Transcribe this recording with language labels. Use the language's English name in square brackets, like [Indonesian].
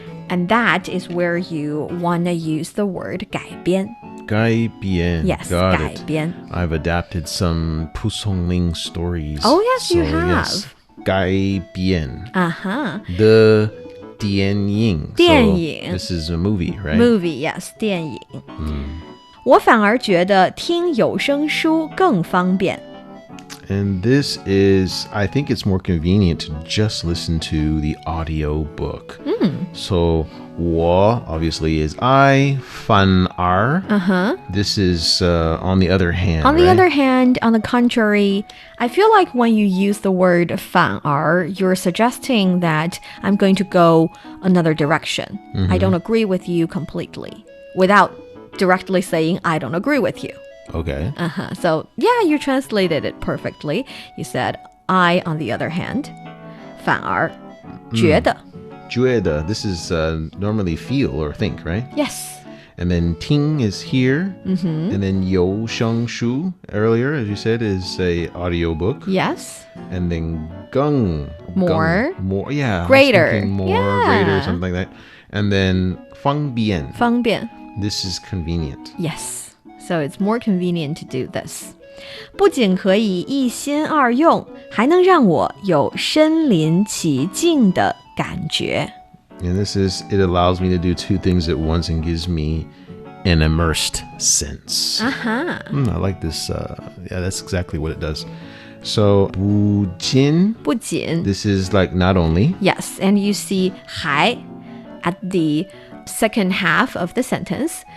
[English] And that is where you want to use the word 改编. [Chinese] 改编. [English] Yes, got [Chinese] 改编. [English] it. I've adapted some Pu Songling stories. Oh, yes, you have. Yes, 改编. Uh-huh. The 电影. [Chinese] 电影. [English] So this is a movie, right? Movie, yes, 电影. [Chinese] 我反而觉得听有声书更方便. [English] And this is, I think it's more convenient to just listen to the audio book. So 我 obviously is I, 反而. This is on the other hand. On the right? other hand, on the contrary, I feel like when you use the word 反而, you're suggesting that I'm going to go another direction. I don't agree with you completely, without directly saying I don't agree with you. Okay. So, yeah, you translated it perfectly. You said I, on the other hand, 反而觉得. 觉得, this is normally feel or think, right? Yes. And then 听 is here. And then 有声书 earlier, as you said, is a audio book. Yes. And then 更 More. more, yeah. Greater. I was thinking more, Yeah. greater, something like that. And then 方便. [Chinese] 方便. [English] This is convenient. Yes. So it's more convenient to do this. [Chinese] 不仅可以一心二用，还能让我有身临其境的感觉。 [English] And this is, it allows me to do two things at once and gives me an immersed sense. I like this. Yeah, that's exactly what it does. So, 不仅, [Chinese] 不仅 [English] this is like not only. Yes, and you see 还 at the second half of the sentence.